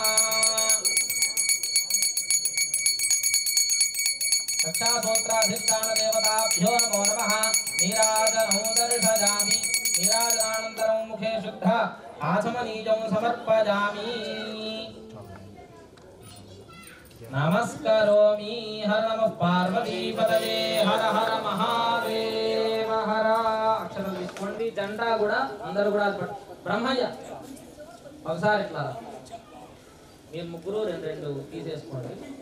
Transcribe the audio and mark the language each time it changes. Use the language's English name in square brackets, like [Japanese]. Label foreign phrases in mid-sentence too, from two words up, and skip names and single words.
[Sanskrit] रक्षासूत्राधिष्ठानदेवताभ्यो नमो नमः नीराजनं दर्शयामि नीराजनानन्तरं मुखे शुद्ध आचमनीयं समर्पयामि नमस्करोमि हर नमः पार्वतीपतये हर हर महादेव हर [Telugu] అక్షరం తీసుకోండి జెండా కూడా అందరూ కూడా బ్రహ్మయ్య ఒకసారి ఇట్లా మీరు ముగ్గురు రెండు రెండు తీసేసుకోండి